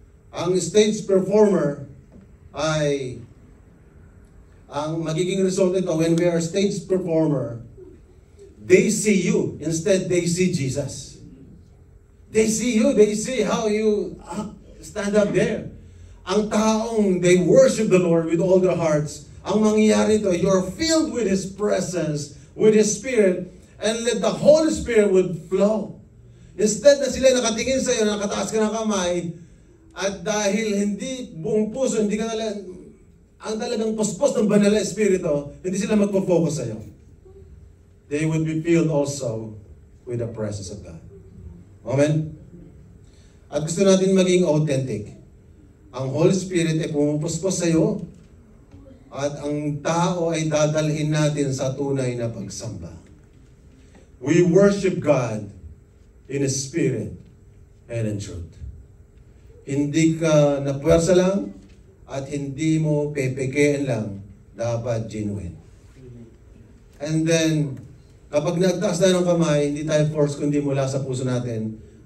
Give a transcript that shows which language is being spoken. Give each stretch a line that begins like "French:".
Filipino: Ang stage performer ay, ang magiging result nito,
English: when we are stage performer, they see you, instead they see Jesus. They see you, they see how you stand up there.
Filipino: Ang taong,
English: they worship the Lord with all their hearts.
Filipino: Ang mangyayari ito,
English: you're filled with His presence, with His Spirit, and let the Holy Spirit would flow.
Filipino: Instead na sila nakatingin sa iyo, nakataas ka ng kamay, at dahil hindi buong puso, hindi ka ang talagang puspos ng banal na Espiritu, hindi sila magpo-focus sa iyo.
English: They would be filled also with the presence of God.
Filipino: Amen? At gusto natin maging authentic. Ang Holy Spirit ay pumupuspos sa iyo, at ang tao ay dadalhin natin sa tunay na pagsamba.
English: We worship God in Spirit and in truth.
Filipino: Hindi ka napuwersa lang at hindi mo pepekein lang, dapat genuine.
English: And then,
Filipino: kapag nagtaas tayo ng kamay, hindi tayo force kundi mula sa puso natin.